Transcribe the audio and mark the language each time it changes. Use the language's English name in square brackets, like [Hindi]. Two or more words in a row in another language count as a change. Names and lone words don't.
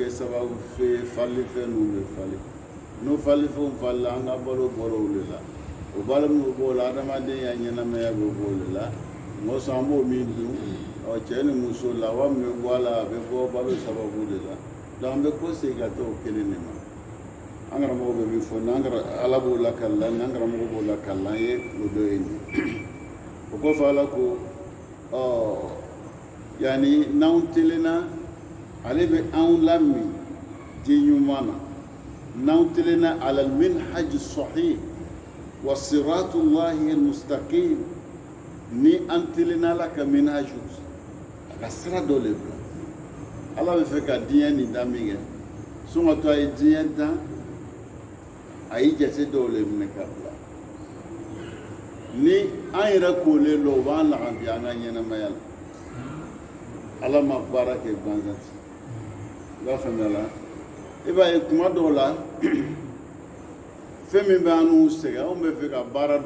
[Bambara] kɛ sababu fɛ falifɛn ninnu bɛ falen n'o falifɛnw falila an ka balo bɔra o de la o balo min b'o la adamadenya ɲɛnamaya bɛ b'o de la mɔsɔn an b'o min dun cɛ ni muso la wa min bɛ bɔ a la a bɛ bɔ balo sababu de la donc an bɛ ko segin ka taa o kelen de ma an karamɔgɔ bɛ min fɔ n'an ala b'o lakali n'an karamɔgɔ b'o lakali an ye o dɔ ye nin o kɔfɛ ala ko yanni n'anw telenna ale bɛ anw lami ji ɲuman na n'anw telenna [Arabic] على المنهاج الصحيح وصراط الله المستقيم [Bambara] ni an telenna ala ka minhaj a ka sira dɔ le bila ala bɛ fɛ ka diɲɛ nin da min kɛ sɔngɔ to a ye diɲɛ dan a y'i jate dɔw le minɛ ka bila ni an yɛrɛ kolen don u b'an lagan bi an ka ɲɛnɛmaya la ala ma baara kɛ gansan ten i b'a faamuya la i b'a ye tuma dɔw la fɛn min bɛ an n'u sɛgɛn anw bɛ fɛ ka baara